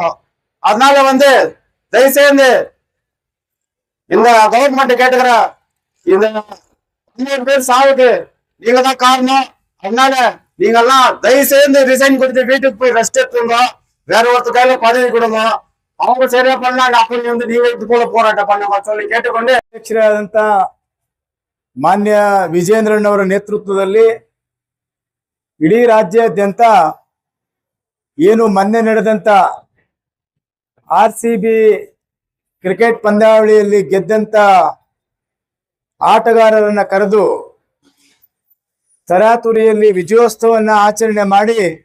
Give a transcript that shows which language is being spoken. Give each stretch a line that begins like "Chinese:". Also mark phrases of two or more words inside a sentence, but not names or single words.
Tamil: அதனால வந்து தயவுசெய்து இந்த கவர்மெண்ட் கேட்டுக்கிற இந்த 15 பேர் சாவுக்கு நீங்க தான் காரணம். அதனால நீங்க எல்லாம் தயவுசெய்து ரிசைன் கொடுத்து வீட்டுக்கு போய் ரெஸ்ட் எடுத்துங்க. வேற ஒருத்தர் கையில பதவி கொடுங்க. அவங்க சரியா பண்ணாங்க, அப்ப வந்து நீங்க இது போல போராட்டம் பண்ணுங்க சொல்லி ಕೇಳಿಕೊಂಡು
Kannada: ಅಧ್ಯಕ್ಷರಾದಂತ ಮಾನ್ಯ ವಿಜೇಂದ್ರಣ್ಣವರ ನೇತೃತ್ವದಲ್ಲಿ ಇಡೀ ರಾಜ್ಯಾದ್ಯಂತ ಏನು ಮೊನ್ನೆ ನಡೆದಂತ RCB ಕ್ರಿಕೆಟ್ ಪಂದ್ಯಾವಳಿಯಲ್ಲಿ ಗೆದ್ದಂತ ಆಟಗಾರರನ್ನ ಕರೆದು ತರಾತುರಿಯಲ್ಲಿ ವಿಜಯೋತ್ಸವನ್ನ ಆಚರಣೆ ಮಾಡಿ